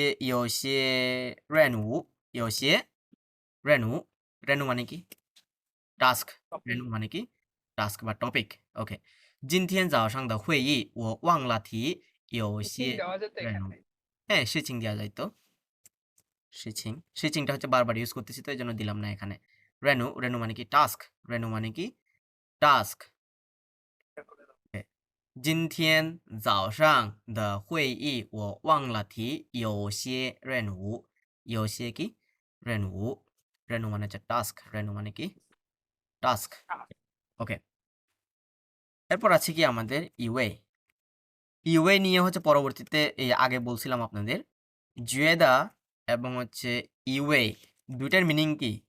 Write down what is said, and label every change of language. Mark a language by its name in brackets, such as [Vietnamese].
[Chinese] 有些任务，有些任务，任务 [Bangla] মানে কি? টাস্ক। 任务মানে কি? টাস্ক বা টপিক। ওকে। [Chinese] 今天早上的会议我忘了提有些任务。 [Bangla] হ্যাঁ, সিচিং দেওয়া যায় তো। সিচিং, সিচিংটা হচ্ছে বারবার ইউজ করতেছি তো এই জন্য দিলাম না এখানে। রেনু, রেনু মানে কি? টাস্ক। রেনু মানে কি? টাস্ক। [Chinese] 今天早上的会议我忘了提有些任务。有些 [Bangla] কি? [Chinese] 任务। [Bangla] 任务মানে হচ্ছে টাস্ক। রেনু মানে কি? টাস্ক। ওকে। এরপর আছে কি আমাদের ইউএ। ইউএ নিয়ে হচ্ছে পরবর্তীতে এই আগে বলছিলাম আপনাদের জুয়েদা এবং হচ্ছে ইউএ দুইটার মিনিং কি?